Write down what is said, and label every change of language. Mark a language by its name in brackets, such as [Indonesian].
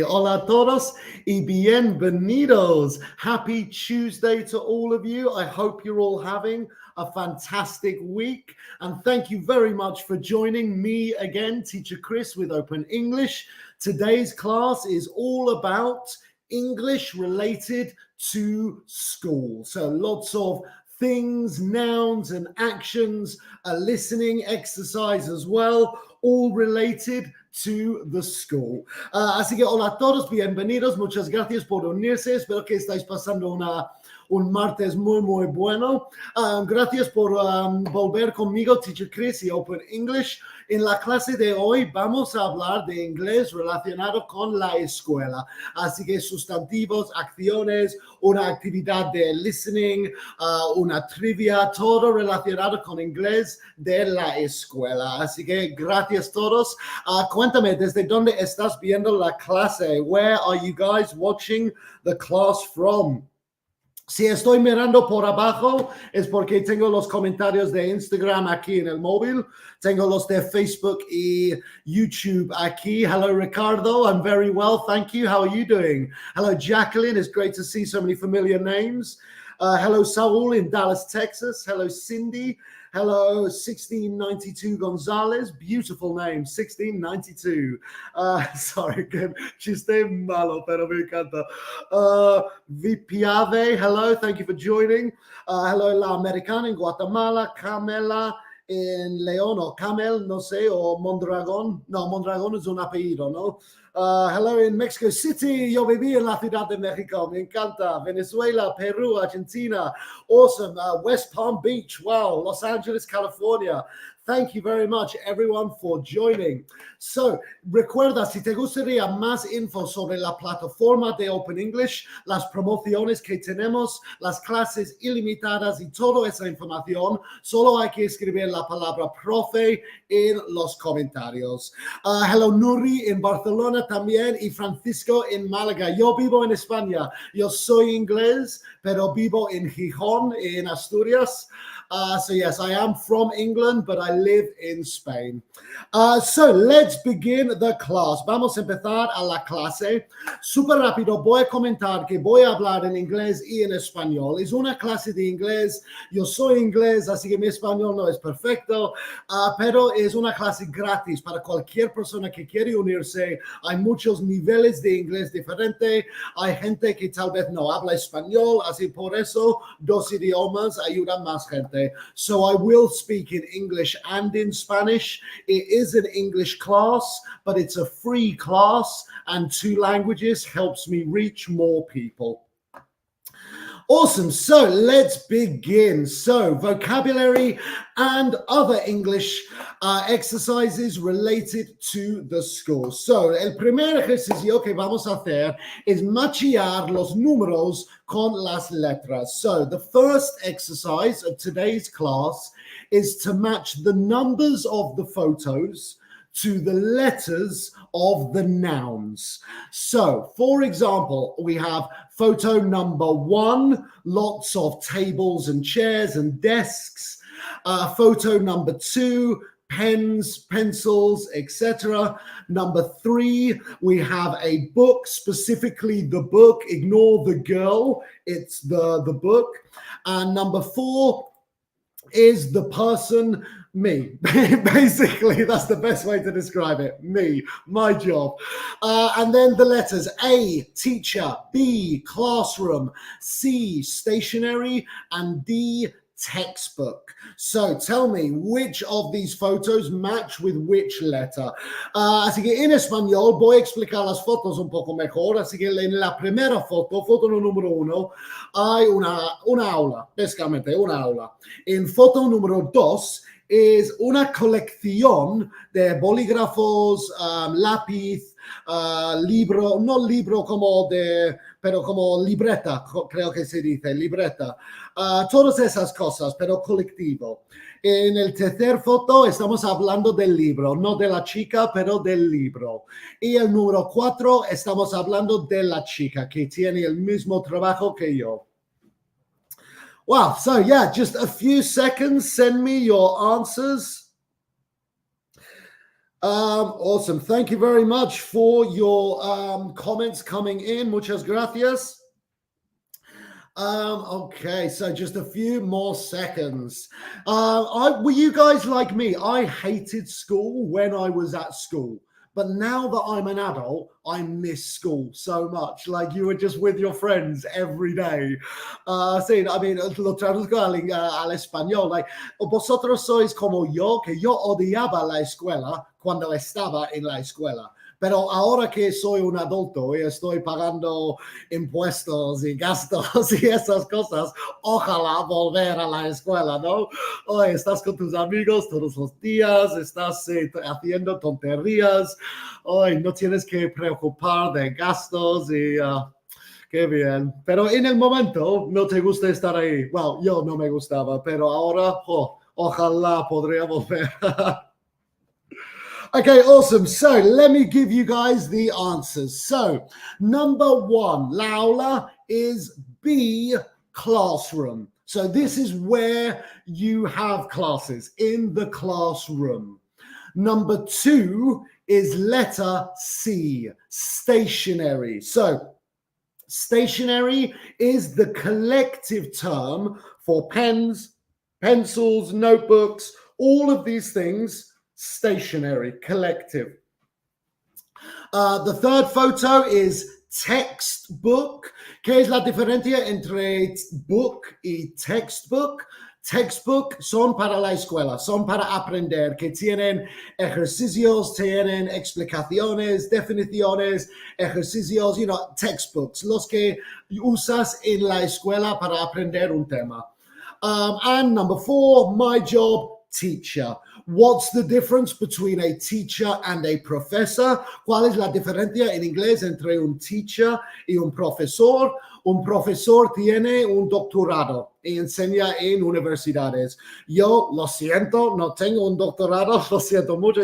[Spanish] Hola a todos y bienvenidos. [English] Happy Tuesday to all of you. I hope you're all having a fantastic week. And thank you very much for joining me again, Teacher Chris with Open English. Today's class is all about English related to school. So lots of things, nouns and actions, a listening exercise as well, all related to the school. [Spanish] Así que hola a todos, bienvenidos, muchas gracias por unirse, espero que estáis pasando un martes muy bueno. Gracias por volver conmigo, Teacher Chris y Open English. En la clase de hoy vamos a hablar de inglés relacionado con la escuela. Así que sustantivos, acciones, una actividad de listening, una trivia, todo relacionado con inglés de la escuela. Así que gracias a todos. Cuéntame, ¿desde dónde estás viendo la clase? [English] Where are you guys watching the class from? [Spanish] Si estoy mirando por abajo es porque tengo los comentarios de Instagram aquí en el móvil. Tengo los de Facebook y YouTube aquí. [English] Hello, Ricardo. I'm very well, thank you. How are you doing? Hello, Jacqueline. It's great to see so many familiar names. Hello, Saul in Dallas, Texas. Hello, Cindy. Hello, 1692 Gonzalez. Beautiful name, 1692. Sorry, good. [Spanish] Chiste malo, pero me encanta. [English] Vipiave, hello. Thank you for joining. Hello, La Americana in Guatemala. [Spanish] Camela in León, o Camel, no sé, o Mondragón. No, Mondragón es un apellido, ¿no? [English] Hello in Mexico City. [Spanish] Yo viví en la Ciudad de México. Me encanta. Venezuela, Perú, Argentina. [English] Awesome. West Palm Beach. Wow. Los Angeles, California. Thank you very much, everyone, for joining. [Spanish] So, recuerda, si te gustaría más info sobre la plataforma de Open English, las promociones que tenemos, las clases ilimitadas y toda esa información, solo hay que escribir la palabra profe en los comentarios. Hello, Nuri en Barcelona también y Francisco en Málaga. Yo vivo en España. Yo soy inglés, pero vivo en Gijón, en Asturias. [English] So yes, I am from England, but I live in Spain. So let's begin the class. [Spanish] Vamos a empezar a la clase. Súper rápido, voy a comentar que voy a hablar en inglés y en español. Es una clase de inglés. Yo soy inglés, así que mi español no es perfecto, pero es una clase gratis para cualquier persona que quiere unirse. Hay muchos niveles de inglés diferentes. Hay gente que tal vez no habla español, así por eso 2 idiomas ayudan más gente. [English] So I will speak in English and in Spanish. It is an English class, but it's a free class, and 2 languages helps me reach more people. Awesome. So let's begin. So vocabulary and other English exercises related to the school. [Spanish] So el primer ejercicio que vamos a hacer es machear los números con las letras. [English] So the first exercise of today's class is to match the numbers of the photos to the letters of the nouns. So, for example, we have photo number 1, lots of tables and chairs and desks. Photo number 2, pens, pencils, etc. Number 3, we have a book, specifically the book. Ignore the girl, it's the book. And number 4 is the person, me. Basically, that's the best way to describe it. Me, my job. And then the letters: A, teacher; B, classroom; C, stationery; and D, textbook. So tell me, which of these photos match with which letter? [Spanish] Así que en español voy a explicar las fotos un poco mejor. Así que en la primera foto, foto número 1, hay una aula, básicamente una aula. En foto número 2 es una colección de bolígrafos, lápiz, libro, no libro como pero como libreta, creo que se dice, libreta. Todas esas cosas, pero colectivo. En el tercer foto estamos hablando del libro, no de la chica, pero del libro. Y el número 4 estamos hablando de la chica que tiene el mismo trabajo que yo. [English] Wow, so yeah, just a few seconds. Send me your answers. Awesome. Thank you very much for your comments coming in. [Spanish] Muchas gracias. [English] Okay, so just a few more seconds. Were you guys like me? I hated school when I was at school. But now that I'm an adult, I miss school so much. Like you were just with your friends every day. [Spanish] Sí, [English] I mean, [Spanish] lo traduzco al español. Like, vosotros sois como yo, que yo odiaba la escuela cuando estaba en la escuela. Pero ahora que soy un adulto y estoy pagando impuestos y gastos y esas cosas, ojalá volver a la escuela, ¿no? Hoy estás con tus amigos todos los días, estás haciendo tonterías, hoy no tienes que preocupar de gastos y qué bien. Pero en el momento no te gusta estar ahí. Well, yo no me gustaba, pero ahora ojalá podría volver. [English] Okay, awesome. So let me give you guys the answers. So number one, la aula is B, classroom. So this is where you have classes, in the classroom. Number two is letter C, stationery. So stationery is the collective term for pens, pencils, notebooks, all of these things. Stationery, collective. The third photo is textbook. [Spanish] ¿Qué es la diferencia entre book y textbook? Textbook son para la escuela, son para aprender, que tienen ejercicios, tienen explicaciones, definiciones, ejercicios, textbooks, los que usas en la escuela para aprender un tema. [English] And number four, my job, teacher. What's the difference between a teacher and a professor? [Spanish] ¿Cuál es la diferencia en inglés entre un teacher y un profesor? Un profesor tiene un doctorado y enseña en universidades. Yo, lo siento, no tengo un doctorado, lo siento mucho.